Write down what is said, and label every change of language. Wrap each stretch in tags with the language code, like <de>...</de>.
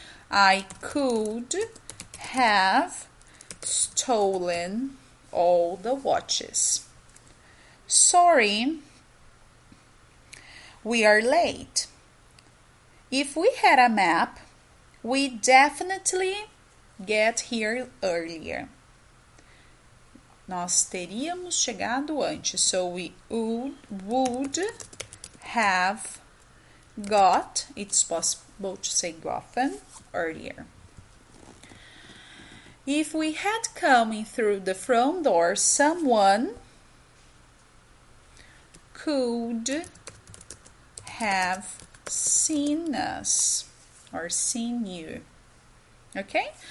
<en>I could have stolen all the watches. Sorry, we are late. If we had a map, we definitely get here earlier.</en> <pt>Nós teríamos chegado antes.</pt> <en>So we would have got, it's possible to say gotten, earlier. If we had come in through the front door, someone could have seen us or seen you. Okay?</en>